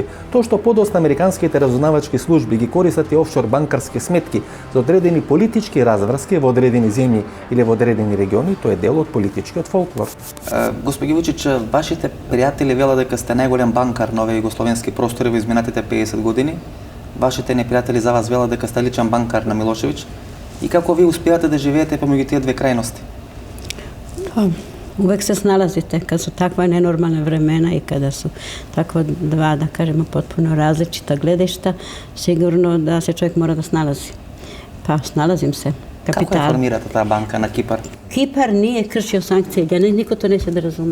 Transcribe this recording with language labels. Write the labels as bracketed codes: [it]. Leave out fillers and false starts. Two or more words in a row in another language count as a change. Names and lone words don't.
[mk] Тоа што подоста американските разузнавачки служби ги користат и офшор банкарски сметки за одредени политички разврски во одредени земји или во одредени региони, тоа е дел од политичкиот фолклор. Господи Вучич, вашите пријатели велат дека сте најголем банкар на овие југословенски простори во изминатите 50 години. Вашите непријатели за вас велат дека сте личен банкар на Милошевич. И како вие успевате да живеете помеѓу тие две крајности? [sr] Uvek se snalazite kad su takva nenormalna vremena i kada su takva dva, da kažemo, potpuno različita gledišta, sigurno da se čovjek mora da snalazi. Pa snalazim se. Kako je formirata ta banka na Kipar? Kipar nije kršio sankcije, niko to neće da razume.